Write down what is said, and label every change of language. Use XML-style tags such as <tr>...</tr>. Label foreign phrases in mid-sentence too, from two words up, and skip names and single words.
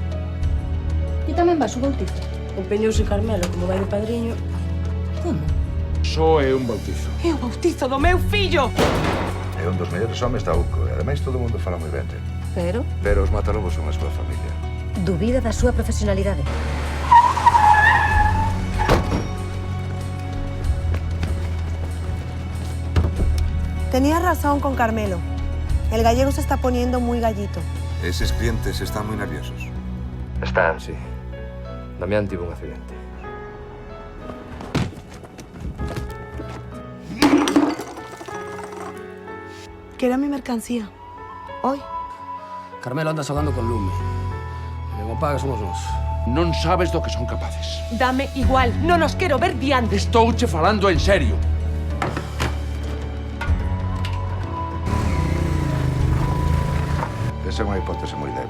<gl>Ti tamén vas ao bautizo? Empeñouse Carmelo como vai de padriño. Como? Só é un bautizo. É o bautizo do meu fillo! É un dos mellores homes da UCO e ademais todo o mundo fala moi ben dele. Pero? Pero os Matalobos son a súa familia. Dubida da súa profesionalidade.</gl> <es>Tenías razón con Carmelo. El gallego se está poniendo muy gallito.</es> <gl>Eses clientes están moi nerviosos. Están, sí. Damián tivo un accidente.</gl> <es>Quiero mi mercancía. Hoy.</es> <gl>Carmelo anda xogando con lume. E non o paga somos nós. Non sabes do que son capaces. Dame igual, no nos quero ver diante. Estouche falando en serio. Esa é unha hipótese moi leve.</gl>